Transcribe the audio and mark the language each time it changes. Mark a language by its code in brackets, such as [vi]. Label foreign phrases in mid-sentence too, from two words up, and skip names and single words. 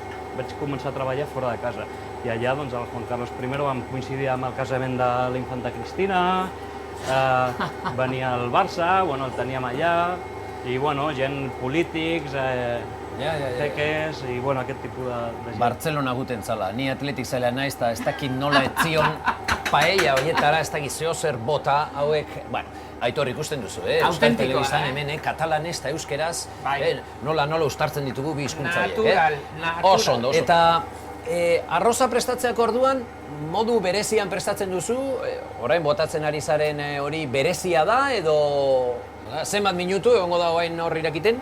[ca] Vaig començar a treballar fora de casa. I allà, doncs, el Juan Carlos I vam coincidir amb el casament de la infanta Cristina, venia al Barça, bueno, el teníem allà, i bueno, gent polítics, teques, i bueno, aquest tipus de gent. [eu] Bartzelona guten zala, ni atletik zaila naiz, eta ez dakit nola etzion paella horietara, ez dakit zer bota hauek, bueno, Aitor, ikusten duzu, Euskal Telebistan hemen, katalanez eta euskeraz, nola uztartzen ditugu bi hizkuntza horiek, Oso ondo. Eta arroza prestatzeak orduan, modu berezian prestatzen duzu, orain botatzen ari zaren hori berezia da, edo zenbat minutu egongo da orain hor irakiten?